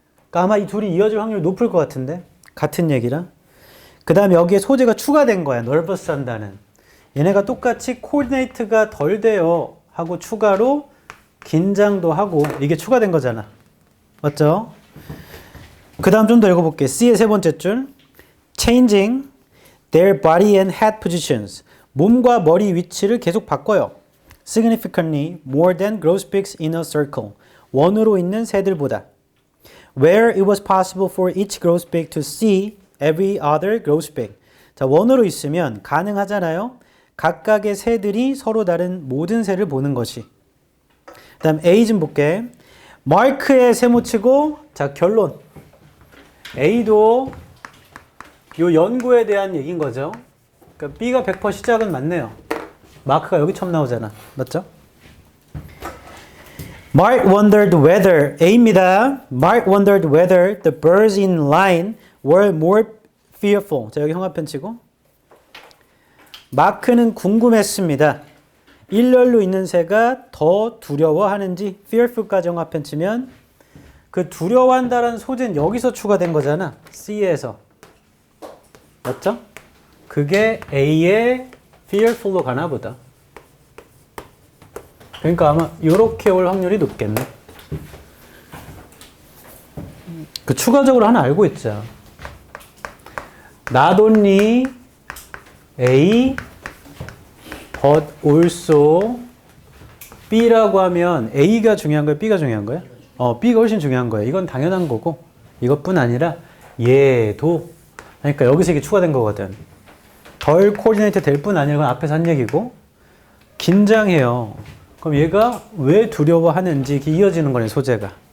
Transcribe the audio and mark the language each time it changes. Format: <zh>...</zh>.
<ko>그러니까 아마 이 둘이 이어질 확률이 높을 것 같은데 같은 얘기라. 그 다음에 여기에 소재가 추가된 거야. nervous 한다는. 얘네가 똑같이 코디네이트가 덜 돼요 하고 추가로 긴장도 하고 이게 추가된 거잖아. 맞죠? 그 다음 좀 더 읽어볼게. C의 세 번째 줄</ko> <en>changing their body and head positions.</en> <ko>몸과 머리 위치를 계속 바꿔요.</ko> <en>significantly more than grosbeaks in a circle.</en> <ko>원으로 있는 새들보다.</ko> <en>where it was possible for each grosbeak to see every other grosbeak.</en> <ko>자, 원으로 있으면 가능하잖아요. 각각의 새들이 서로 다른 모든 새를 보는 것이. 그 다음 A 좀 볼게. 마크의 세모치고 자 결론. A도 요 연구에 대한 얘기인 거죠. 그러니까 B가 100% 시작은 맞네요. 마크가 여기 처음 나오잖아. 맞죠?</ko> <en>Mark wondered whether</en> <ko>A입니다.</ko> <en>Mark wondered whether the birds in line were more fearful.</en> <ko>자 여기 형아펜 치고. 마크는 궁금했습니다. 일렬로 있는 새가 더 두려워하는지 fearful까지 형아펜 치면 그 두려워한다라는 소재는 여기서 추가된 거잖아. C에서. 맞죠? 그게 A의 fearful로 가나 보다. 그러니까 아마 이렇게 올 확률이 높겠네. 그 추가적으로 하나 알고 있자.</ko> <en>Not only A but also B</en> <ko>라고 하면 A가 중요한 거야? B가 중요한 거야? B가 훨씬 중요한 거야. 이건 당연한 거고 이것뿐 아니라 얘도 그러니까 여기서 이게 추가된 거거든. 덜 코디네이트 될 뿐 아니라 앞에서 한 얘기고 긴장해요. 그럼 얘가 왜 두려워하는지 이렇게 이어지는 거네 소재가.</ko>